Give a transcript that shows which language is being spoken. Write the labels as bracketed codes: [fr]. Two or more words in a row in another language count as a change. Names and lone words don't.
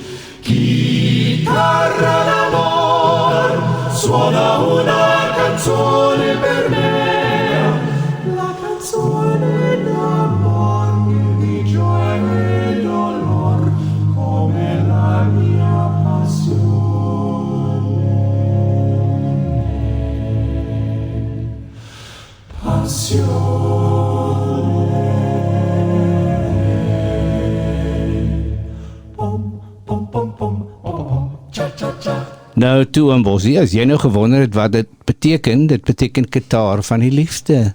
[it] Chitarra d'amor, suona una canzone per me. La canzone d'amor che di gioia e dolor come la mia passione. [af] Nou toe in Bosie, as jy nou gewonder het wat dit beteken gitaar van die liefde.